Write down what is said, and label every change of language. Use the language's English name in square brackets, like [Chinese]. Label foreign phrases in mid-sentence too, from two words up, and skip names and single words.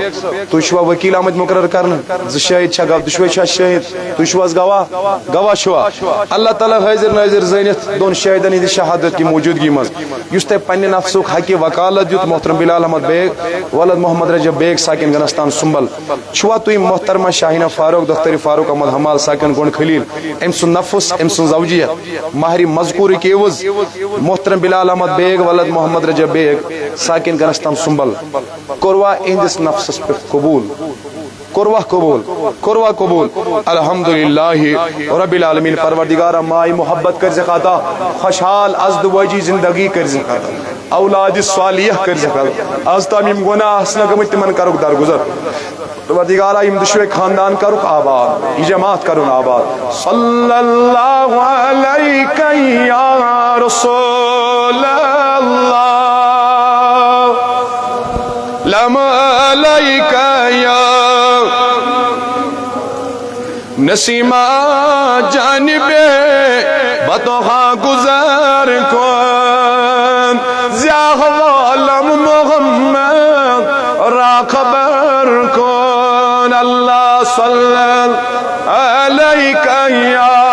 [Kashmiri] تُہۍ چھوا وکیل آمد مقرر کرنے زٕ شہید چھا دشوے چھا شہید تُہۍ چھو گواہ چھوا اللہ تعالیٰ حاضر ناظر زٲنِتھ دون شہیدن ہٕنٛدِ شہادت کی موجودگی منٛز یُس تۄہہِ پننہِ نفسُک حقہِ وکالت دیُت محترم بلال احمد بیگ ولد محمد رجب بیگ ساکن گنستان سنبل چھوا تُہۍ محترمہ شاہینہ فاروق دختر فاروق احمد حمال ساکن گونڈ خلیل ام سن نفس ام سن زوجیت مہر مذکور کی عوض محترم بلال احمد بیگ ولد محمد رجب بیگ ساکن گنستان سنبل کوروا اہندس نفسس پہ قبول کوروا قبول [Arabic] الحمدللہ رب العالمین [Kashmiri] پروردگارہ مائی محبت کر زکاتا خوشحال ازدواجی زندگی کر زکاتا اولاد صالح کر زکاتا از تام یم گناہ اسنا گمت تمن کرک درگزر پروردگارہ یم دشوے خاندان کرک آباد یہ جماعت کرن آباد [Arabic] صلی اللہ علیک یا رسول اللہ لم علیک یا [Persian] نسیمہ جانب بطوحا گزر کن زیاہ والم محمد را خبر کن [Arabic] اللہ صلی علیک یا